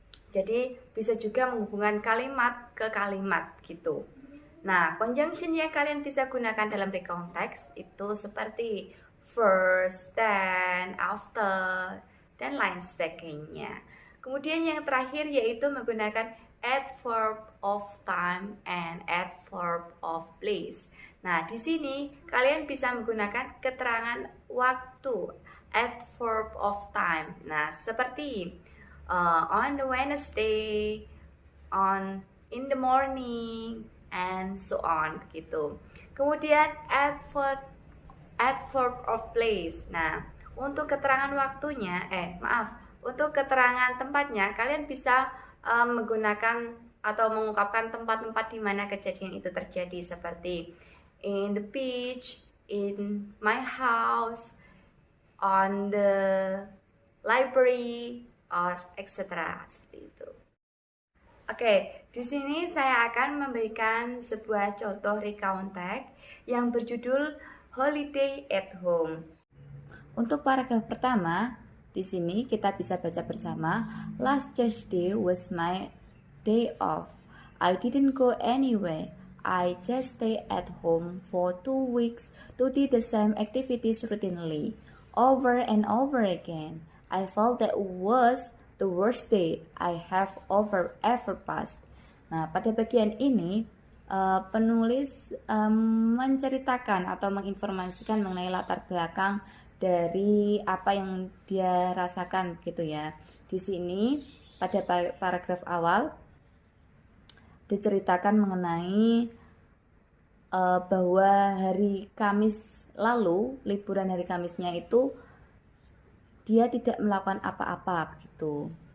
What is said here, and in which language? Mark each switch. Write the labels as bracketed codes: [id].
[id] Jadi bisa juga menghubungkan kalimat ke kalimat gitu. Nah, conjunction yang kalian bisa gunakan dalam recount text itu seperti first, then, after, dan lain sebagainya. Kemudian yang terakhir yaitu menggunakan [en] adverb of time and adverb of place. [id] Nah, di sini kalian bisa menggunakan keterangan waktu, adverb of time. [en] Nah, seperti on the Wednesday, on in the morning, and so on gitu. [id] Kemudian adverb of place. Nah, untuk keterangan waktunya, untuk keterangan tempatnya, kalian bisa menggunakan atau mengungkapkan tempat-tempat di mana kejadian itu terjadi, seperti [en] in the beach, in my house, on the library, or etc. [id] Seperti itu. Oke, di sini saya akan memberikan sebuah contoh recount text yang berjudul Holiday at Home. Untuk paragraf pertama, di sini kita bisa baca bersama. [en] Last Thursday was my day off. I didn't go anywhere. I just stayed at home for 2 weeks to do the same activities routinely, over and over again. I felt that was the worst day I have ever passed. [id] Nah, pada bagian ini penulis menceritakan atau menginformasikan mengenai latar belakang dari apa yang dia rasakan gitu ya. Di sini pada paragraf awal diceritakan mengenai bahwa hari Kamis lalu, liburan hari Kamisnya itu dia tidak melakukan apa-apa begitu.